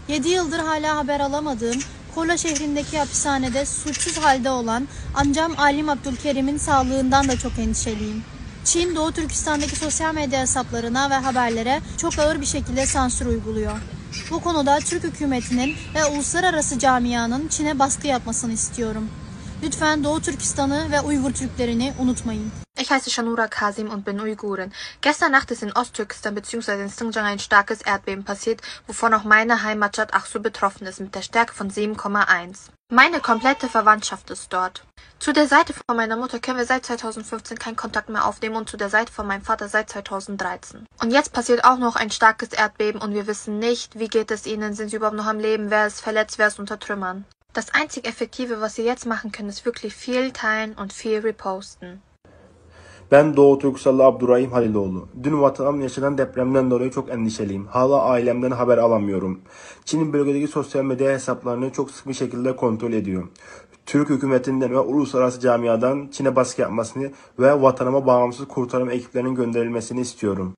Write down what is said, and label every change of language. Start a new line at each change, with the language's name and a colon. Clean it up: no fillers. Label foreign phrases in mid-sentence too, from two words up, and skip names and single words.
Turkish: 7 yıldır hala haber alamadığım Korla şehrindeki hapishanede suçsuz halde olan amcam Alim Abdülkerim'in sağlığından da çok endişeliyim. Çin, Doğu Türkistan'daki sosyal medya hesaplarına ve haberlere çok ağır bir şekilde sansür uyguluyor. Bu konuda Türk hükümetinin ve uluslararası camianın Çin'e baskı yapmasını istiyorum. Lütfen Doğu Türkistan'ı ve Uygur Türklerini unutmayın.
German: Ich heiße Shanura Kasim und bin Uigurin. Gestern Nacht ist in Osttürkistan bzw. in Xinjiang ein starkes Erdbeben passiert, wovon auch meine Heimatstadt Aksu betroffen ist mit der Stärke von 7,1. Meine komplette Verwandtschaft ist dort. Zu der Seite von meiner Mutter können wir seit 2015 keinen Kontakt mehr aufnehmen und zu der Seite von meinem Vater seit 2013. Und jetzt passiert auch noch ein starkes Erdbeben und wir wissen nicht, wie geht es ihnen, sind sie überhaupt noch am Leben, wer ist verletzt, wer ist unter Trümmern. Das einzig Effektive, was sie jetzt machen können, ist wirklich viel teilen und viel reposten.
Turkish: Ben Doğu Türkistanlı Abdurrahim Haliloğlu. Dün vatanım yaşanan depremden dolayı çok endişeliyim. Hala ailemden haber alamıyorum. Çin'in bölgedeki sosyal medya hesaplarını çok sık bir şekilde kontrol ediyor. Türk hükümetinden ve uluslararası camiadan Çin'e baskı yapmasını ve vatanıma bağımsız kurtarma ekiplerinin gönderilmesini istiyorum.